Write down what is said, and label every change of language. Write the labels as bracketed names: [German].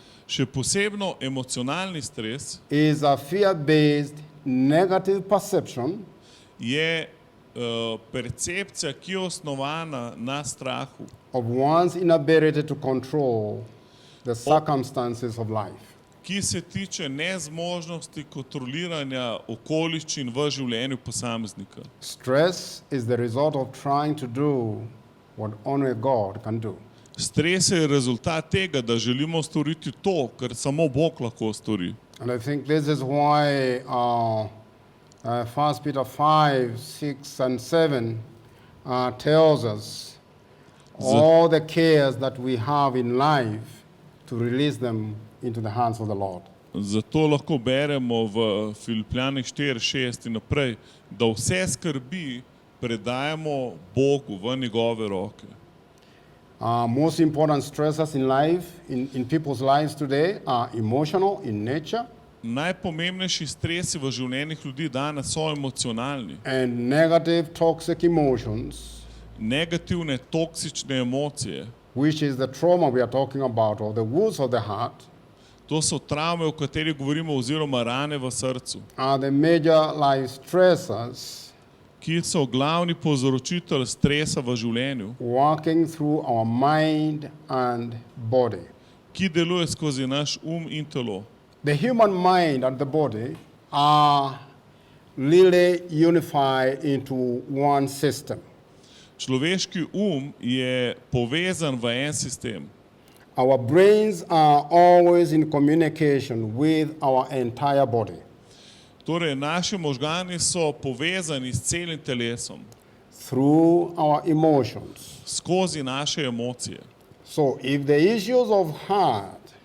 [Slovenian] Še posebno emocionalni stres [English] is a fear-based negative perception [Slovenian] je percepcija, ki je osnovana na strahu, [English] of one's inability to control the circumstances of life. [Slovenian] ki se tiče nezmožnosti kontroliranja okoliščin v življenju posameznika. [English] Stress is the result of trying to do what only God can do. [Slovenian] Stres je rezultat tega, da želimo storiti to, kar samo Bog lahko stori. [English] And I think this is why 1 Peter 5, 6, and 7 tells us all the cares that we have in life to release them into the hands of the Lord. [Slovenian] Zato lahko beremo v Filipljanih 4:6 in naprej, da vse skrbi predajamo Bogu v njegove roke. [English] Most important stressors in life, in people's lives today, are emotional in nature [Slovenian] Najpomembnejši stresi v življenjih ljudi danes so emocionalni. [English] and negative toxic emotions, [Slovenian] Negativne, toksične emocije. [English] which is the trauma we are talking about, or the wounds of the heart, [Slovenian] To so travme, o katerih govorimo, oziroma rane v srcu, [English] are the major life stressors [Slovenian] ki so glavni povzročitelj stresa v življenju, [English] walking through our mind and body. [Slovenian] ki deluje skozi naš in telo. [English] The human mind and the body are really unified into one system. [Slovenian] Človeški je povezan v en sistem. [English] Our brains are always in communication with our entire body. [Slovenian] Torej, naši možgani so povezani s celim telesom, [English] Through our emotions. [Slovenian] skozi naše emocije. [English] So if the issues of heart